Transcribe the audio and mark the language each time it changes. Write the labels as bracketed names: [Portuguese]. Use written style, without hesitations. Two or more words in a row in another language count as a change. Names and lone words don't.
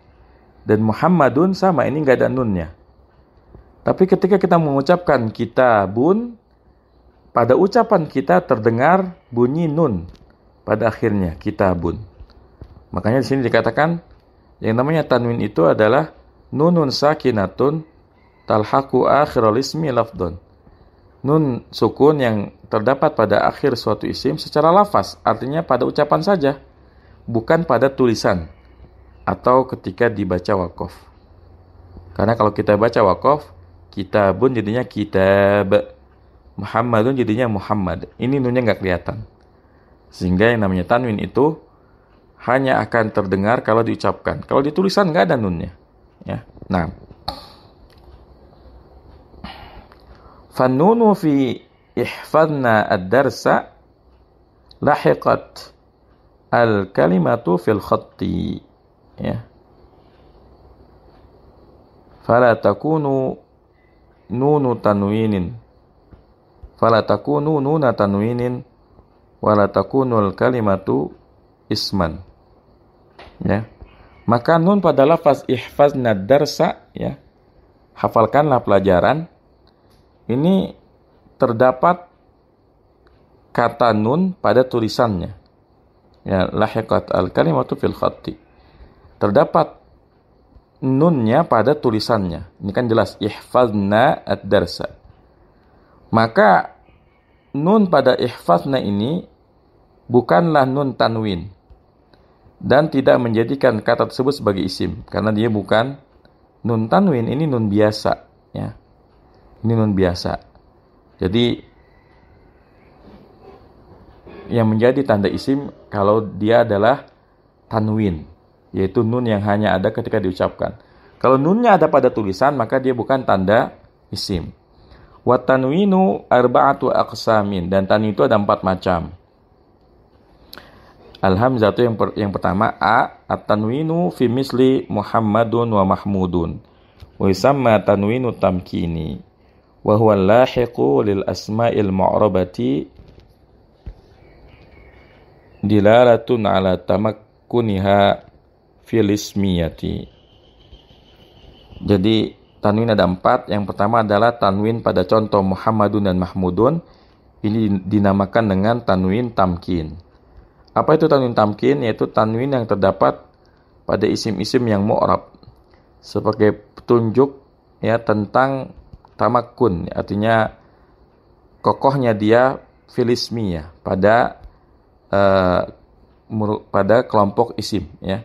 [Indonesian] Dan Muhammadun sama, ini enggak ada nunnya. Tapi ketika kita mengucapkan kitabun, pada ucapan kita terdengar bunyi nun pada akhirnya, kitabun. Makanya di sini dikatakan yang namanya tanwin itu adalah [Arabic] نون ساكنة تلحق آخر الاسم لفظا. [Indonesian] Nun sukun yang terdapat pada akhir suatu isim secara lafaz, artinya pada ucapan saja, bukan pada tulisan atau ketika dibaca waqaf. Karena kalau kita baca waqaf, kitabun jadinya kitab, Muhammadun jadinya Muhammad. Ini nunnya nggak kelihatan. Sehingga yang namanya tanwin itu hanya akan terdengar kalau diucapkan. Kalau di tulisan nggak ada nunnya. Ya. Nah, [Arabic] فالنون في احفظن الدرس لاحقة الكلمة في الخط. Ya. فلا تكون نون تنوين. فلا تكون نون تنوين ولا تكون الكلمة اسما. [Indonesian] Ya. Maka nun pada lafaz [Arabic] احفظن الدرس, [Indonesian] ya, hafalkanlah pelajaran, ini terdapat kata nun pada tulisannya. Ya, [Arabic] لاحقة الكلمة في الخط. [Indonesian] Terdapat nunnya pada tulisannya. Ini kan jelas [Arabic] احفظن الدرس. [Indonesian] Maka nun pada ihfazna ini bukanlah nun tanwin dan tidak menjadikan kata tersebut sebagai isim karena dia bukan nun tanwin, ini nun biasa, ya. Ini nun biasa. Jadi yang menjadi tanda isim kalau dia adalah tanwin, yaitu nun yang hanya ada ketika diucapkan. Kalau nunnya ada pada tulisan, maka dia bukan tanda isim. [Arabic] والتنوين أربعة أقسام, [Indonesian] dan tanwin itu ada 4 macam. [Arabic] Al-hamzah [Indonesian] itu yang pertama [Arabic] a, التنوين في مثل محمد ومحمود. ويسمى تنوين التمكين وهو اللاحق للأسماء المعربة دلالة على تمكنها في الاسمية. [Indonesian] Jadi tanwin ada 4. Yang pertama adalah tanwin pada contoh Muhammadun dan Mahmudun. Ini dinamakan dengan tanwin tamkin. Apa itu tanwin tamkin? Yaitu tanwin yang terdapat pada isim-isim yang mu'rab sebagai petunjuk, ya, tentang tamakkun, artinya kokohnya dia filismiyah pada kelompok isim, ya.